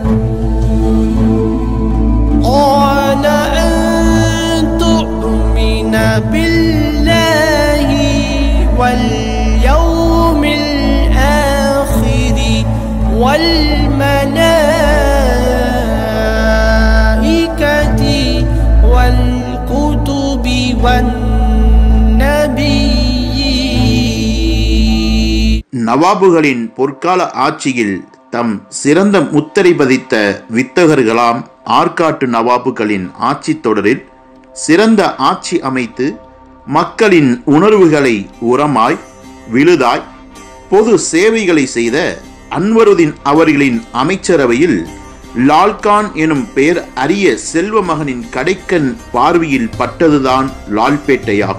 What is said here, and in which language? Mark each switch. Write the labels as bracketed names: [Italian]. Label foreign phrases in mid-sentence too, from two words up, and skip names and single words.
[Arabic] قال أن تؤمن بالله واليوم الآخر والملائكة والكتب والنبيين. [Tamil] நவாபுகளின் பொற்கால ஆட்சியில் தம் சிறந்த முத்திரை பதித்த வித்தகர்களாம் ஆற்காட்டு நவாபுகளின் ஆட்சி தொடரில் சிறந்த ஆட்சி அமைத்து மக்களின் உணர்வுகளை உரமாய் விழுதாய் பொது சேவைகளை செய்த அன்வருதீன் அவர்களின் அமைச்சரவையில் லால்கான் எனும் பெயர் அரிய செல்வ மகனின் கடைக்கண் பார்வையில் பட்டதுதான் லால்பேட்டையாகும்.